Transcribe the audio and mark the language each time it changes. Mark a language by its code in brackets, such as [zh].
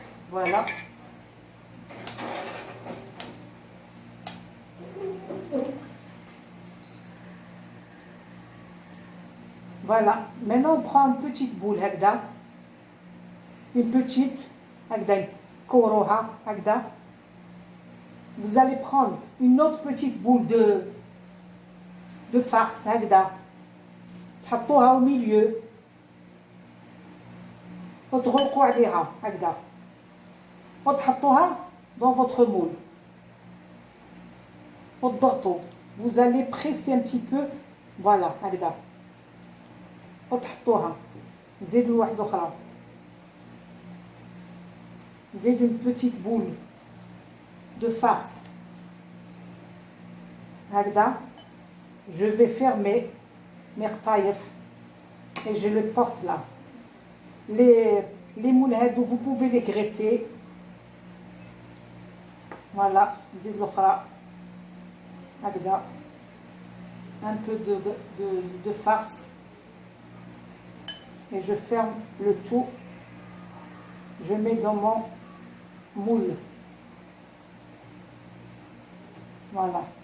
[fr] Voilà. Voilà. Maintenant, on prend une petite boule [ar] هكذا. [fr] Une petite [ar] هكذا كوروها هكذا. [fr] Vous allez prendre une autre petite boule de farce [ar] هكذا. تحطوها [fr] au milieu. [ar] وتغلقوا عليها هكذا. وتحطوها [fr] dans votre moule. [ar] وتضغطوا. [fr] Vous allez presser un petit peu. [ar] Voilà هكذا. وتحطوها. نزيدوا واحدة أخرى. نزيد [fr] une petite boule de farce. [ar] هكذا. [fr] Je vais fermer mes قطايف et je les porte là. Les moules [ar] هادو [fr] vous pouvez les graisser. [ar] Voilà, نزيد الأخرى هكذا. [fr] Un peu de farce et je ferme le tout. Je mets dans mon moule. Voilà.